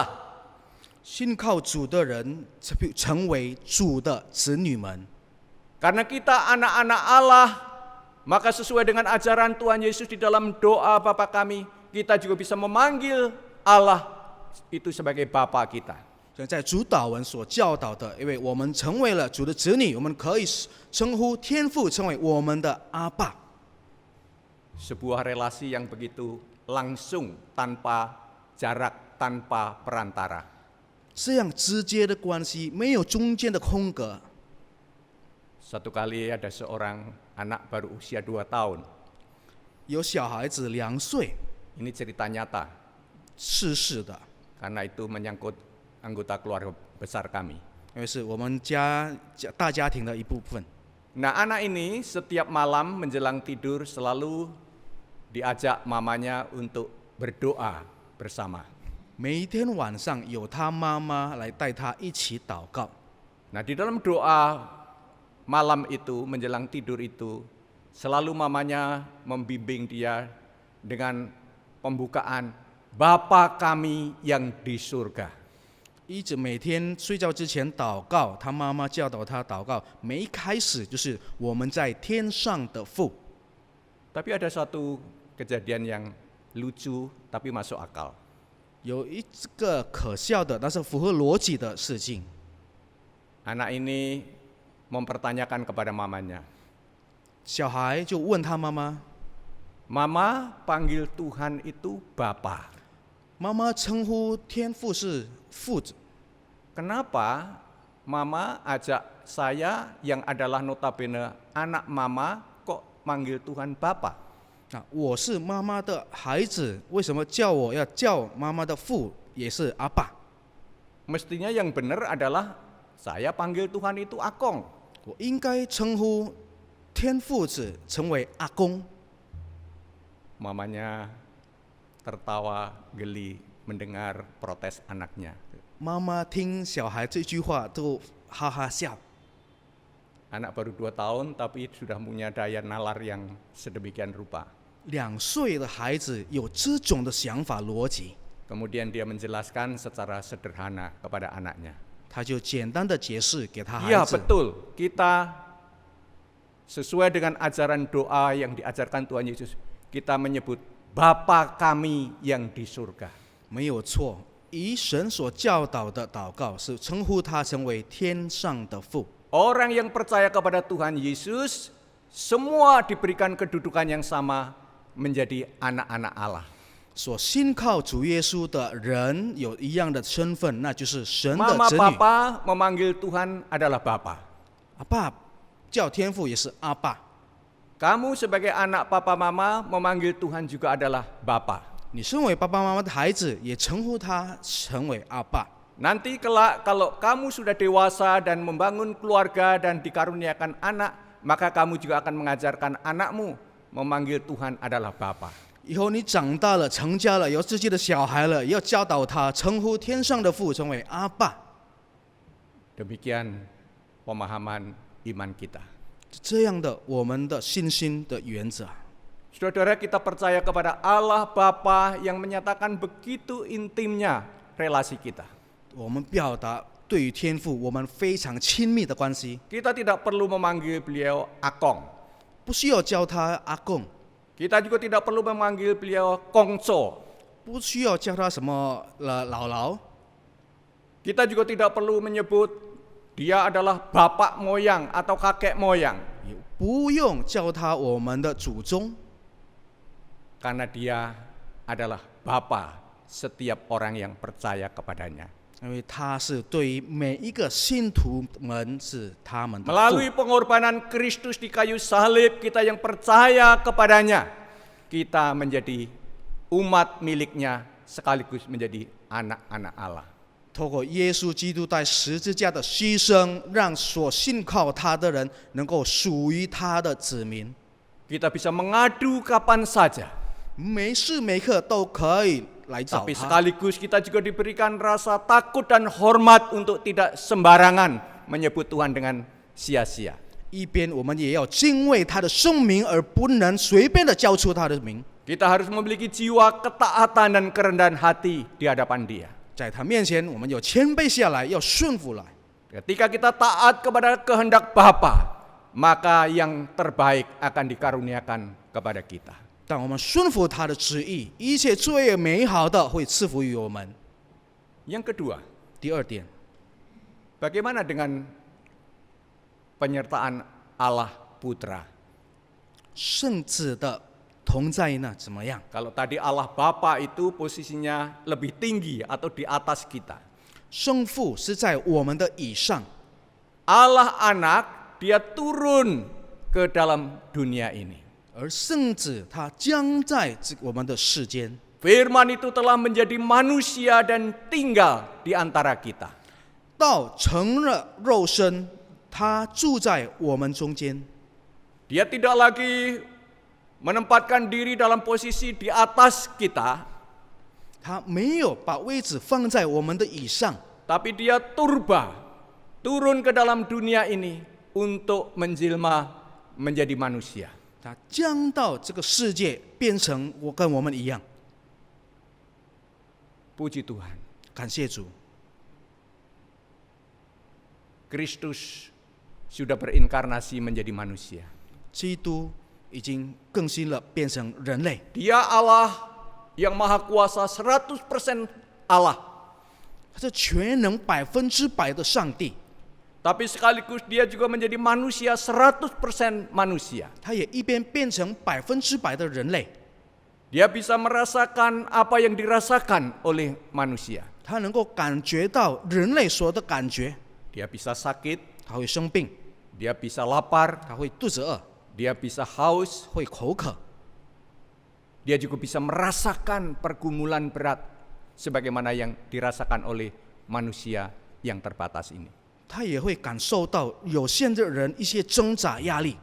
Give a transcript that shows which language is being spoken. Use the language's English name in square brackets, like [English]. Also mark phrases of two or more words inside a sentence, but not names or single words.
[Chinese] 信靠主的人成为主的子女们。 [Indonesian] Karena kita anak-anak Allah, maka sesuai dengan ajaran Tuhan Yesus di dalam doa Bapa kami, kita juga bisa memanggil Allah itu sebagai Bapa kita. [Chinese] 在主祷文所教导的，因为我们成为了主的子女，我们可以称呼天父成为我们的阿爸。 [Indonesian] Sebuah relasi yang begitu langsung, tanpa jarak, tanpa perantara. [Chinese] 这样直接的关系，没有中间的空格。 [Indonesian] Satu kali ada seorang anak baru usia 2 tahun. [Chinese] 有小孩子2岁 [Indonesian] Ini cerita nyata, [Chinese] 逝世的， [Indonesian] karena itu menyangkut anggota keluarga besar kami. [Chinese] 因为是我们大家庭的一部分。 [Indonesian] Nah, anak ini setiap malam menjelang tidur selalu diajak mamanya untuk berdoa bersama. [Chinese] 每一天晚上有他妈妈来带他一起祷告。 [Indonesian] Nah, di dalam doa malam itu, menjelang tidur itu, selalu mamanya membimbing dia dengan pembukaan, Bapa kami yang di surga. [Chinese] 一直每天睡觉之前祷告，他妈妈教导他祷告，每一开始就是我们在天上的父。 [Indonesian] Tapi ada satu kejadian yang lucu tapi masuk akal. [Chinese] 有一个可笑的，但是符合逻辑的事情。 [Indonesian] Anak ini mempertanyakan kepada mamanya, [Chinese] 小孩就问他妈妈， [Indonesian] Mama panggil Tuhan itu Bapa. [Chinese] 妈妈称呼天父是父子， [Indonesian] Kenapa Mama ajak saya yang adalah notabene anak Mama kok manggil Tuhan Bapa? [Chinese] 我是妈妈的孩子，为什么叫我要叫妈妈的父也是阿爸？ [Indonesian] Mestinya yang benar adalah saya panggil Tuhan itu Akong. [Chinese] 我应该称呼天父子成为阿公。 [Indonesian] Mamanya tertawa geli mendengar protes anaknya. [Chinese] 妈妈听小孩这句话都哈哈笑。 [Indonesian] Anak baru 2 tahun tapi sudah punya daya nalar yang sedemikian rupa. [Chinese] 2 岁的孩子有这种的想法逻辑， [Indonesian] Kemudian dia menjelaskan secara sederhana kepada anaknya. [Chinese] 他就简单的解释给他孩 [Indonesian] Iya [Chinese] 子。 [Indonesian] betul, kita sesuai dengan ajaran doa yang diajarkan Tuhan Yesus, kita menyebut Bapa kami yang di surga. [Chinese] 没有错，以神所教导的祷告是称呼他成为天上的父。 [Indonesian] Orang yang percaya kepada Tuhan Yesus, semua diberikan kedudukan yang sama menjadi anak-anak Allah. [Chinese] 所信靠主耶稣的人有一样的身份，那就是神的 [Indonesian] Mama [Chinese] 子女。 [Indonesian] Papa memanggil Tuhan adalah Bapa. [Chinese] 阿爸叫天父也是阿爸， [Indonesian] Kamu sebagai anak Papa Mama memanggil Tuhan juga adalah Bapa. [Chinese] 你身为爸爸妈妈的孩子，也称呼他成为阿爸。 [Indonesian] Nanti kelak kalau kamu sudah dewasa dan membangun keluarga dan dikaruniakan anak, maka kamu juga akan mengajarkan anakmu memanggil Tuhan adalah Bapa. [Chinese] 以后你长大了，成家了，有自己的小孩了，也要教导他称呼天上的父成为阿爸。 [Indonesian] Demikian pemahaman iman kita. [Chinese] 这样的我们的信心的原则。 [Indonesian] Saudara, kita percaya kepada Allah Bapa yang menyatakan begitu intimnya relasi kita. [Chinese] 我们表达对于天父我们非常亲密的关系， [Indonesian] Kita tidak perlu memanggil beliau Akong. [Chinese] 不需要叫他阿公， [Indonesian] Kita juga tidak perlu memanggil beliau Kongco. [Chinese] 不需要叫他什么姥姥， [Indonesian] Kita juga tidak perlu menyebut dia adalah bapak moyang atau kakek moyang. [Chinese] 也不用叫他我们的祖宗， [Indonesian] Karena dia adalah Bapa setiap orang yang percaya kepadanya. [Chinese] 因为他是对于每一个信徒们是他们的父。 [Indonesian] Melalui pengorbanan Kristus di kayu salib, kita yang percaya kepadanya, kita menjadi umat miliknya sekaligus menjadi anak-anak Allah. [Chinese] 透过耶稣基督在十字架的牺牲，让所信靠他的人能够属于他的子民， [Indonesian] Kita bisa mengadu kapan saja, [Chinese] 每时每刻都可以来找 [Indonesian] tapi [Chinese] 他。 [Indonesian] sekaligus kita juga diberikan rasa takut dan hormat untuk tidak sembarangan menyebut Tuhan dengan sia-sia. [Chinese] 一边我们也要敬畏他的圣名，而不能随便的叫出他的名。 [Indonesian] Kita harus memiliki jiwa ketaatan dan kerendahan hati di hadapan Dia. [Chinese] 在他面前，我们要谦卑下来，要顺服来。 [Indonesian] Ketika kita taat kepada kehendak Bapa, maka yang terbaik akan dikaruniakan kepada kita. [Chinese] 当我们顺服他的旨意，一切最美好的会赐福于我们。 [Indonesian] Yang kedua, [Chinese] 第二点， [Indonesian] bagaimana dengan penyertaan Allah Putra? [Chinese] 圣子的同在呢怎么样？ [Indonesian] Kalau tadi Allah Bapa itu posisinya lebih tinggi atau di atas kita. [Chinese] 圣父是在我们的以上， [Indonesian] Allah Anak, Dia turun ke dalam dunia ini. [Chinese] 而圣子他将在我们的世间。 [Indonesian] Firman itu telah menjadi manusia dan tinggal di antara kita. [Chinese] 道成了肉身，他住在我们中间。 [Indonesian] Dia tidak lagi menempatkan diri dalam posisi di atas kita, [Chinese] 他没有把位置放在我们的以上， [Indonesian] tapi Dia turun ke dalam dunia ini untuk menjelma menjadi manusia. [Chinese] 他降到这个世界，变成跟我们一样。 [Indonesian] Puji Tuhan, [Chinese] 感谢主， [Indonesian] Kristus sudah berinkarnasi menjadi manusia. [Chinese] 基督已经更新了，变成人类。 [Indonesian] Dia Allah yang maha kuasa 100% Allah. [Chinese] 他是全能100%的上帝， [Indonesian] Tapi sekaligus dia juga menjadi manusia 100% manusia. [Chinese] 他也一边变成100%的人类， [Indonesian] Dia bisa merasakan apa yang dirasakan oleh manusia. [Chinese] 他能够感觉到人类所有的感觉。 [Indonesian] Dia bisa sakit, [Chinese] 他会生病， [Indonesian] dia bisa lapar, [Chinese] 他会肚子饿， [Indonesian] dia bisa haus, [Chinese] 会口渴， [Indonesian] dia juga bisa merasakan pergumulan berat sebagaimana yang dirasakan oleh manusia yang terbatas ini. [Chinese] 他也会感受到有限的人一些挣扎压力。